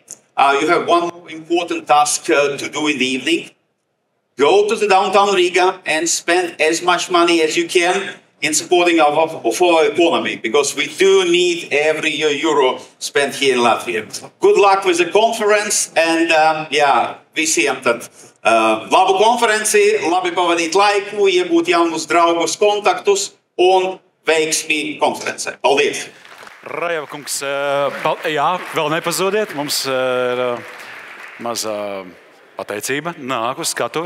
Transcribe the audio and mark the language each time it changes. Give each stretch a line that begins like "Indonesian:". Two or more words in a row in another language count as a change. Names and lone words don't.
English: You have one more important task to do in the evening. Go to the downtown Riga and spend as much money as you can in supporting of our economy, because we do need every euro spent here in Latvia. Good luck with the conference, and
Latvian: visiem tad labu konferenci, labi pavadīt laiku, iegūt jaunus draugus, kontaktus un veiksmi konferencē. Paldies! Rajeva kungs, jā, vēl nepazodiet, mums ir mazā Pateicība nāk uz skatuvi.